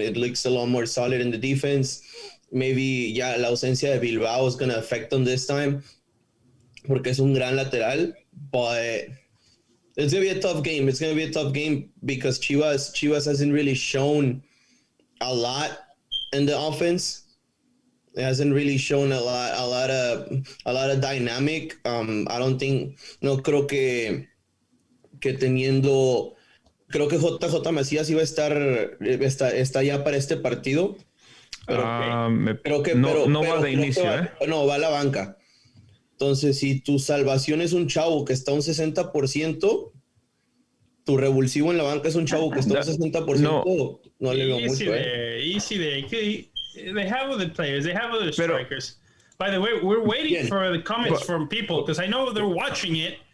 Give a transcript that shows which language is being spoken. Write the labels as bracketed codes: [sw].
[en] It looks a lot more solid in the defense. Maybe [es] la ausencia de Bilbao [en] is going to affect them this time [es] porque es un gran lateral, [en] but it's going to be a tough game. It's going to be a tough game because Chivas hasn't really shown a lot in the offense. It hasn't really shown a lot of dynamic. I don't think, [es] no creo que teniendo, creo que JJ Macías iba a está ya para este partido. Pero no va de inicio, No, va a la banca. Entonces, si tu salvación es un chavo que está un 60%, tu revulsivo en la banca es un chavo que está un 60%, no le veo mucho. [en] Easy day. They have other players. They have other strikers. By the way, we're waiting for the comments from people because I know they're watching it.